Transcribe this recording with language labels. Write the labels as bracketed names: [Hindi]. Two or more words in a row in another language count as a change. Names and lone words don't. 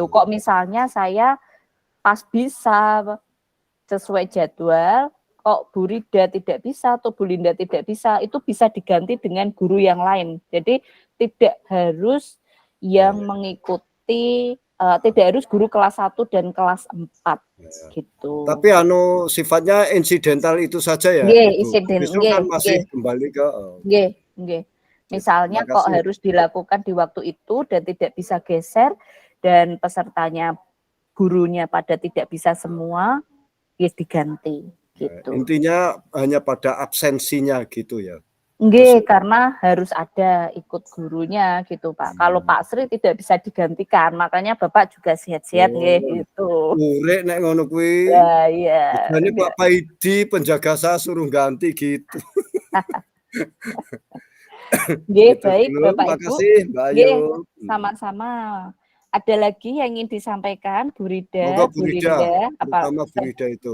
[Indonesian] Kok misalnya saya pas bisa sesuai jadwal, kok Bu Rida tidak bisa atau Bu Linda tidak bisa, itu bisa diganti dengan guru yang lain. Jadi tidak harus yang mengikuti, tidak harus guru kelas 1 dan kelas 4 gitu. Tapi sifatnya insidental itu saja ya, Nggih, Ibu. insiden, Besok nggih, kan masih nggih. kembali ke [Javanese] Nggih, nggih. [Indonesian] Misalnya terima kok kasih. harus dilakukan di waktu itu dan tidak bisa geser, dan pesertanya gurunya pada tidak bisa semua, ya diganti gitu. Intinya hanya pada absensinya gitu ya. Nggih, karena harus ada ikut gurunya gitu Pak. Kalau Pak Sri tidak bisa digantikan, makanya Bapak juga sehat-sehat nggih gitu. [Javanese] Urek nek ngono kuwi. [Indonesian] Ya, iya. Jadi Pak Paidi penjaga saya suruh ganti gitu. Nggih, Gitu baik dulu. Bapak Ibu. Makasih Mbak Ayu. Nggih, sama-sama. Ada lagi yang ingin disampaikan Bu Rida, Monggo Bu Bu Rida, Linda, terutama Bu Rida itu.